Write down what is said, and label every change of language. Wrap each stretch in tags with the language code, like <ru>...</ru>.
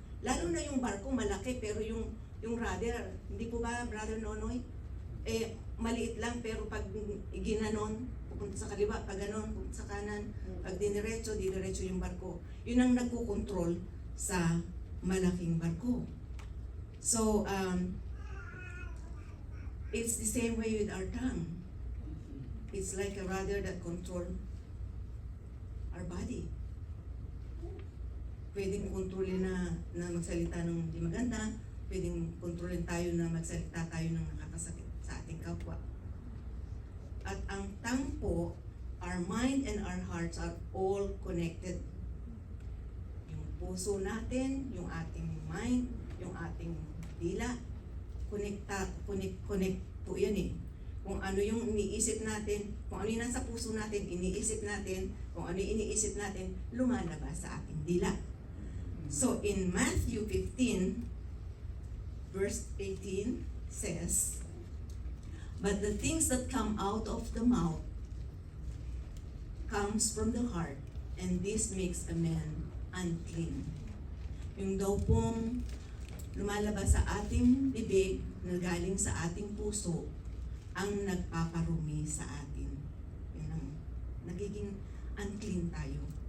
<tl>Lalo na yung barko malaki, pero yung rudder, hindi po ba, Brother Nonoy? Maliit lang, pero pag ginanon, pupunta sa kaliwa, pag ganon, pupunta sa kanan, pag diniretso yung barko. Yun ang nagkukontrol sa malaking barko.</tl> <en>So, it's the same way with our tongue. It's like a rudder that control our body.</en> <tl>Pwedeng kontrolin na magsalita ng hindi maganda, pwedeng kontrolin tayo na magsalita tayo ng nakakasakit sa ating kapwa. At ang</tl> <en>tongue po, our mind and our hearts are all connected.</en> <tl>Yung puso natin, yung ating mind, yung ating dila, connect po yan eh. Kung ano yung iniisip natin, kung ano yung nasa puso natin, iniisip natin, kung ano yung iniisip natin, lumalabas sa ating dila.</tl> <en>So in Matthew 15, verse 18 says, "But the things that come out of the mouth comes from the heart, and this makes a man unclean."</en> <tl>Yung daw pong lumalabas sa ating bibig na galing sa ating puso ang nagpaparumi sa atin. Yun ang nagiging unclean tayo.</tl>